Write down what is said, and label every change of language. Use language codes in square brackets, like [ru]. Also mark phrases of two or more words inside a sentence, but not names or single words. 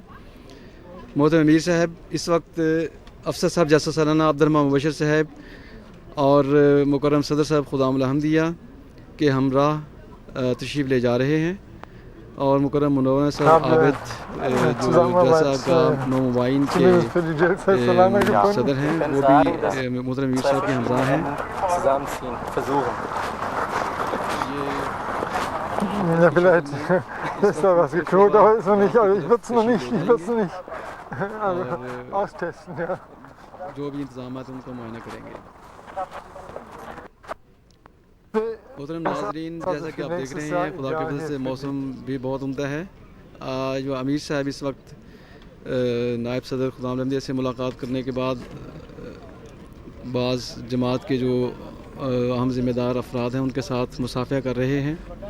[ur] محترم امیر صاحب اس وقت افسر صاحب جلسہ سالانہ عبدالرحمٰن مبشر صاحب اور مکرم صدر صاحب خدام الحمدیہ کے ہمراہ تشریف لے جا رہے ہیں، اور مکرم منور صاحب عابد جو جلسہ کا نومبائن کے صدر ہیں وہ بھی محترم امیر صاحب کے ہمراہ ہیں۔ [de] ja, vielleicht ist da was geknurrt, aber ist noch nicht, also ich würde es noch nicht austesten, ja. [ur] جو بھی انتظامات ان کو معائنہ کریں گے۔ محترم ناظرین، جیسا کہ آپ دیکھ رہے ہیں خدا کے فضل سے موسم بھی بہت عمدہ ہے۔ جو امیر صاحب اس وقت نائب صدر خدام الحمدیہ سے ملاقات کرنے کے بعد بعض جماعت کے جو اہم ذمہ دار افراد ہیں ان کے ساتھ مصافحہ کر رہے ہیں۔